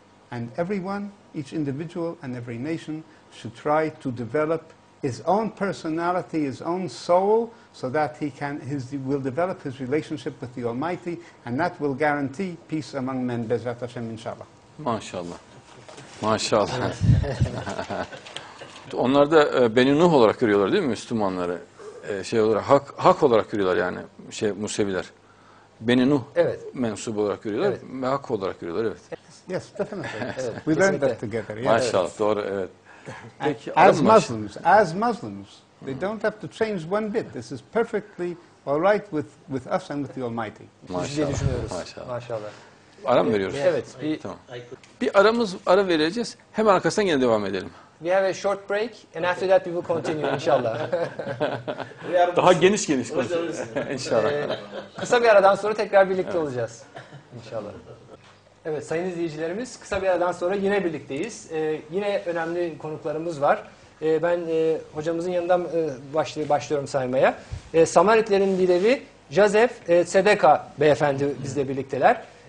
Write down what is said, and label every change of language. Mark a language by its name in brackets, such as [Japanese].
[English] And everyone, each individual and every nation, should try to develop his own personality, his own soul, so that he will develop his relationship with the Almighty, and that will guarantee peace among men, Bezrat Hashem, inshallah. [Turkish] Maşallah. Maşallah. Onlar da Beni Nuh olarak görüyorlar değil mi Müslümanları? Şey olarak, hak olarak görüyorlar yani Museviler. Beni Nuh mensubu olarak görüyorlar ve hak olarak görüyorlar, evet. [English] Yes, definitely. We learned that together. Yes. [Turkish] Maşallah, doğru, evet. Peki, [English] as Muslims, they don't have to change one bit. This is perfectly all right with us and with the Almighty. [Turkish] Maşallah. Maşallah. Maşallah. Ara mı veriyoruz? Evet. Tamam. Bir ara vereceğiz. Hemen arkasından yine devam edelim. [English] We have a short break, and after that we will continue, inşallah. [Turkish] Daha geniş konuşuruz. İnşallah. Kısa bir aradan sonra tekrar birlikte olacağız. İnşallah. Evet, sayın izleyicilerimiz, kısa bir aradan sonra yine birlikteyiz. Yine önemli konuklarımız var. Ben hocamızın yanından başlıyorum saymaya. Samaritlerin lideri Japhet Tsedaka beyefendi bizle birlikteler.